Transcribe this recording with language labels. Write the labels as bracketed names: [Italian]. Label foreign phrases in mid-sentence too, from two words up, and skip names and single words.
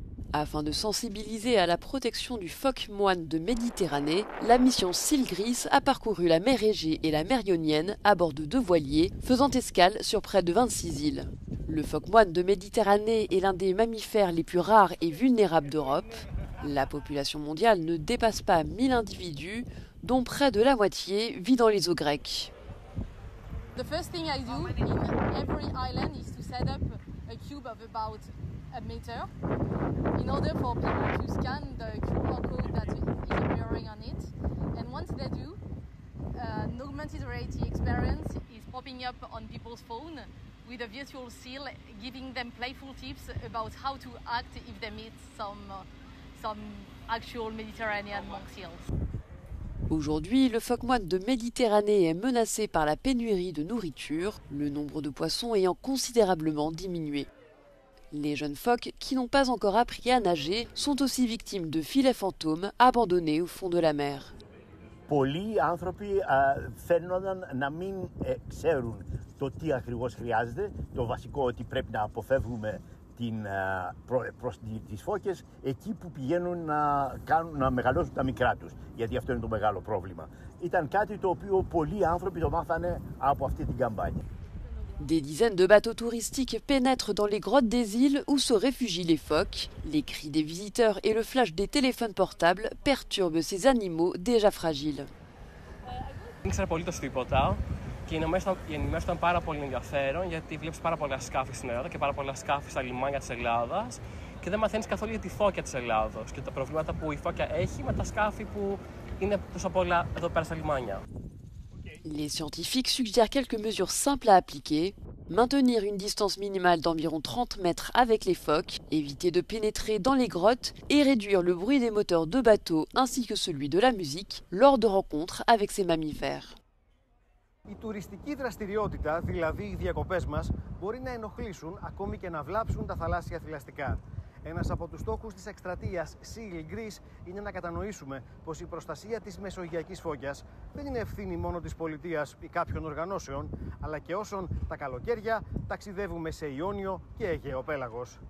[French] Afin de sensibiliser à la protection du phoque moine de Méditerranée, la mission Sylgris a parcouru la mer Égée et la mer Ionienne à bord de 2 voiliers, faisant escale sur près de 26 îles. Le phoque moine de Méditerranée est l'un des mammifères les plus rares et vulnérables d'Europe. La population mondiale ne dépasse pas 1000 individus, dont près de la moitié vit dans les eaux grecques. [English] The first thing I do in every island is to set up a cube of about a meter in order for people to scan the QR code that is appearing on it. And once they do, an augmented reality experience is popping up on people's phone with a virtual seal giving them playful tips about how to act if they meet some actual Mediterranean monk seals. [French] Aujourd'hui, le phoque moine de Méditerranée est menacé par la pénurie de nourriture, le nombre de poissons ayant considérablement diminué. Les jeunes phoques, qui n'ont pas encore appris à nager, sont aussi victimes de filets fantômes abandonnés au fond de la mer. [Greek] Πολλοί άνθρωποι φαίνονταν να μην ξέρουν το τι ακριβώς χρειάζεται, το βασικό ότι πρέπει να αποφεύγουμε προς τις φώκες εκεί που πηγαίνουν να μεγαλώσουν τα μικρά τους, γιατί αυτό είναι το μεγάλο πρόβλημα. Ήταν κάτι το οποίο πολλοί άνθρωποι το μάθανε από αυτή την καμπάνια. [French] Des dizaines de bateaux touristiques pénètrent dans les grottes des îles où se réfugient les phoques. Les cris des visiteurs et le flash des téléphones portables perturbent ces animaux déjà fragiles. [Greek] Και η ενημέρωση ήταν πάρα πολύ ενδιαφέρον, γιατί βλέπεις πάρα πολλά σκάφη στην Ελλάδα και πάρα πολλά σκάφη στα λιμάνια της Ελλάδας και δεν μαθαίνεις καθόλου για τη φώκια της Ελλάδος και τα προβλήματα που η φώκια έχει με τα σκάφη που είναι τόσο πολλά εδώ πέρα στα λιμάνια. [French] Les scientifiques suggèrent quelques mesures simples à appliquer. Maintenir une distance minimale d'environ 30 mètres avec les phoques, éviter de pénétrer dans les grottes et réduire le bruit des moteurs de bateaux ainsi que celui de la musique lors de rencontres avec ces mammifères. [Greek] Η τουριστική δραστηριότητα, δηλαδή οι διακοπές μας, μπορεί να ενοχλήσουν ακόμη και να βλάψουν τα θαλάσσια θηλαστικά. Ένας από τους στόχους της εκστρατείας Seal Greece είναι να κατανοήσουμε πως η προστασία της μεσογειακής φώκιας δεν είναι ευθύνη μόνο της πολιτείας ή κάποιων οργανώσεων, αλλά και όσων τα καλοκαίρια ταξιδεύουμε σε Ιόνιο και Αιγαίο πέλαγος.